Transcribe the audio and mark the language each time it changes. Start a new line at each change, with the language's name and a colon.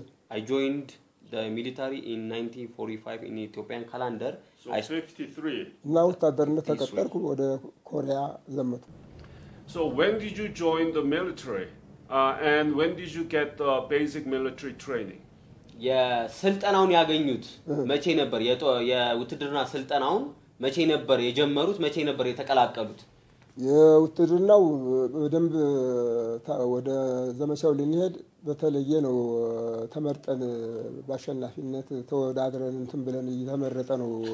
English: I joined the military in 1945 in Ethiopian calendar so 53
Amharic: እና ውትድርና ተቀጠርኩ ወደ ኮሪያ ዘመቱ
English: so when did you join the military and when did you get the basic military training
Amharic: የስልጠናውን ያገኙት መቼ ነበር የውትድርና ስልጠናውን መቼ ነበር የጀመሩት መቼ ነበር የተቀላቀሉት የውትድርናው በደንብ ወደ ዘመቻው ልንሄድ በተለየ ነው ተመርጠን ባሸናፊነት ተወዳድረን እንትን ብለን እየተመረጠ ነው